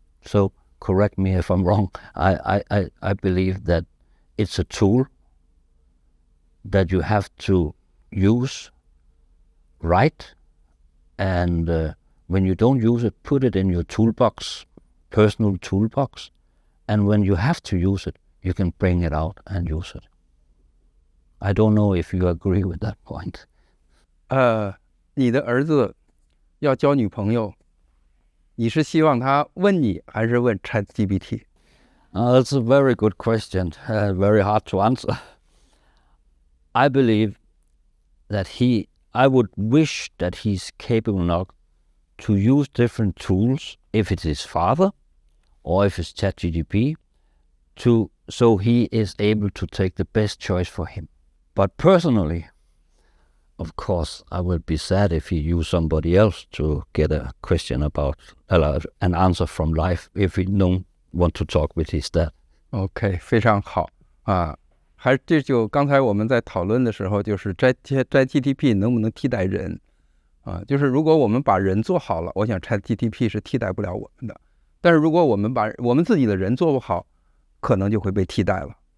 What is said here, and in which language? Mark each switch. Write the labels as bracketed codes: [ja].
[en] So correct me if I'm wrong. I believe that it's a tool that you have to use right, and when you don't use it, put it in your toolbox, personal toolbox, and when you have to use it, you can bring it out and use it. I don't know if you agree with that point. [zh] 你的儿子要交女朋友，你是希望他问你，还是问 ChatGPT？ [en] That's a very good question. Very hard to answer. I believe that I would wish that he's capable enough to use different tools, if it's his father or if it's ChatGDP, so he is able to take the best choice for him. But personally, of course, I would be sad if he used somebody else to get a question about an answer from life if he don't want to talk with his dad. [zh] OK， 非常好啊。这就刚才我们在讨论的时候，就是 ChatGPT 能不能替代人啊？就是如果我们把人做好了，我想 ChatGPT 是替代不了我们的。但是如果我们把我们自己的人做不好，可能就会被替代了。